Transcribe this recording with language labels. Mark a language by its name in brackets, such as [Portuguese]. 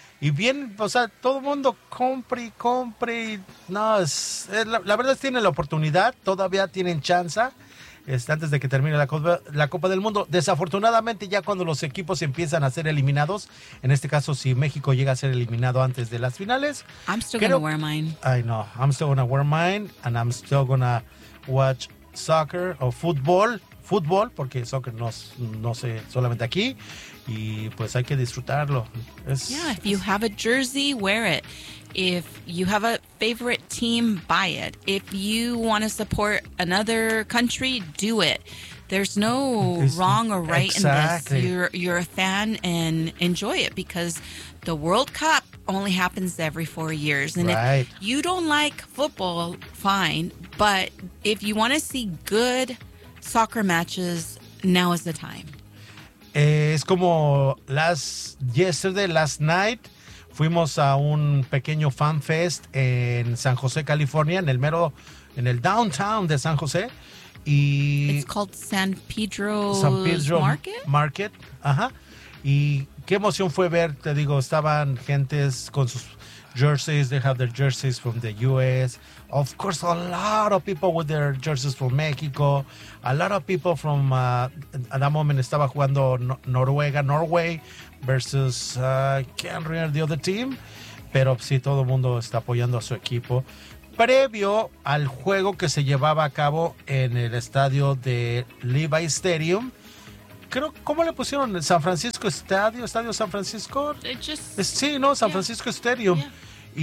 [Spanish] Y bien, o sea, todo el mundo compre. No, la verdad es que tienen la oportunidad. Todavía tienen chance antes de que termine la Copa del Mundo. Desafortunadamente, ya cuando los equipos empiezan a ser eliminados, en este caso, si México llega a ser eliminado antes de las finales. [English] I'm still going to wear mine. I know. I'm still going to wear mine. And I'm still going to watch soccer o football. Fútbol, porque soccer no sé, solamente aquí, y pues hay que disfrutarlo. If you have a jersey, wear it. If you have a favorite team, buy it. If you want to support another country, do it. There's no wrong or right exactly. In this. You're a fan and enjoy it, because the World Cup only happens every 4 years. And right. If you don't like football, fine, but if you want to see good soccer matches, now is the time. [Spanish] Es como [English] last night [Spanish] fuimos a un pequeño fan fest en San José, California, en el downtown de San José, y [English] it's called San Pedro's Market. [Spanish] Ajá. Y qué emoción fue ver, te digo, estaban gentes con sus jerseys. [English] They have their jerseys from the U.S. Of course, a lot of people with their jerseys from Mexico. A lot of people from, at that moment, [Spanish] estaba jugando [English] Norway versus, can't remember the other team. [Spanish] Pero sí, todo el mundo está apoyando a su equipo. Previo al juego que se llevaba a cabo en el estadio de Levi Stadium. Creo, ¿cómo le pusieron? ¿San Francisco Estadio? ¿Estadio San Francisco? Sí, ¿no? [English] San Francisco Stadium. Yeah.